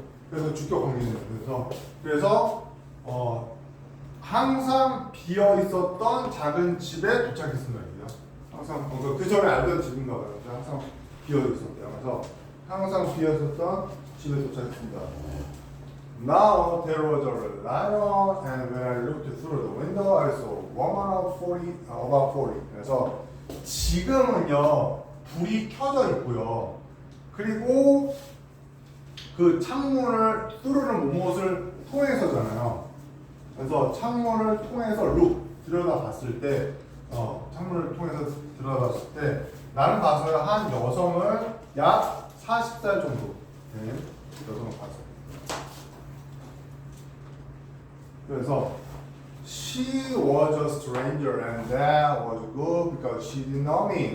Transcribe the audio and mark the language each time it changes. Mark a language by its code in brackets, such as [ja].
[ko] 그래서 주격 관계는 그래서 항상 비어 있었던 작은 집에 도착했습니다. 항상 그 전에 알던 집인가 봐요. 항상 비어 있었대요. 그래서 항상 비어 있었던 집에 도착했습니다. [en] Now there was a light on, and when I looked through the window, I saw a woman about 40. [ko] 그래서 지금은요 불이 켜져 있고요. 그리고 그 창문을 뚫는 무엇을 통해서잖아요. 그래서 창문을 통해서 들여다봤을 때, 창문을 통해서 들여다봤을 때 나는 봤어요. 한 여성을 약 40살 정도 된 여성을 봤어요. 그래서 [en] she was a stranger and that was good because she didn't know me.